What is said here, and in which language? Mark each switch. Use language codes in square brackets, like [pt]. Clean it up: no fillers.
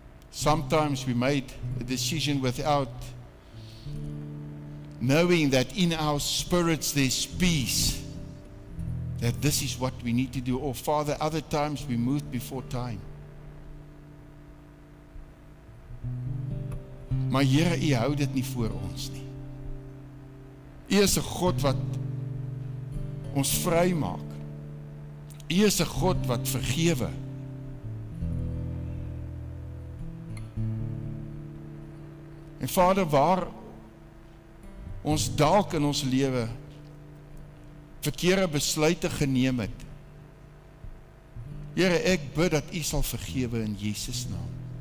[en] Sometimes we made a decision without knowing that in our spirits there's peace, that this is what we need to do. Or Father, other times we moved before time. [af] Maar Here, U hou dit nie voor ons nie. U is 'n God wat ons vry maak. U is 'n God wat vergewe. En Vader, waar ons dalk in ons lewe verkeerde besluite geneem het, Here, ek bid dat U sal vergewe in Jesus naam.